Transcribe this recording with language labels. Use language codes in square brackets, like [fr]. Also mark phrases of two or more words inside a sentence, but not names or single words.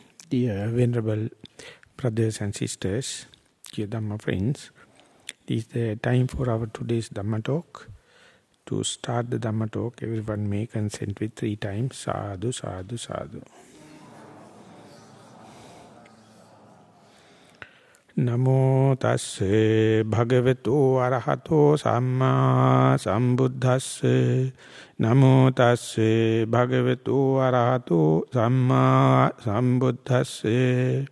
[en] Dear Venerable brothers and sisters, dear Dhamma friends, this is the time for our today's Dhamma talk. To start the Dhamma talk, everyone may consent with 3 times, [pi] sadhu, sadhu, sadhu. Namo tasse bhagavato arahato samma sambuddhasse. Namo tasse bhagavato arahato samma sambuddhasse.